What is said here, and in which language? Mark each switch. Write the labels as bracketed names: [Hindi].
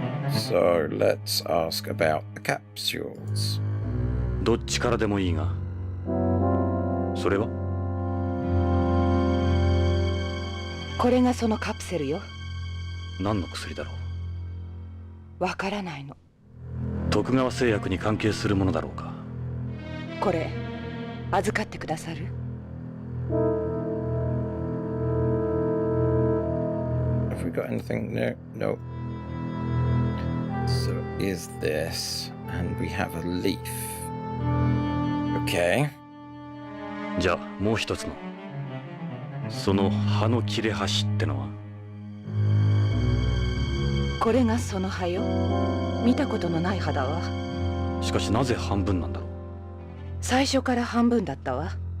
[English] So let's ask about the capsules. [Japanese] どっちからでもいいが。それは？これがそのカプセルよ。何の薬だろう？わからないの。徳川製薬に関係するものだろうか。これ預かってくださる？ [English] Have we got anything? No, no. So is this, and we have a leaf. Okay. [Japanese] じゃあもう一つのその葉の切れ端ってのは？これがその葉よ。見たことのない葉だわ。しかしなぜ半分なんだろう。最初から半分だったわ。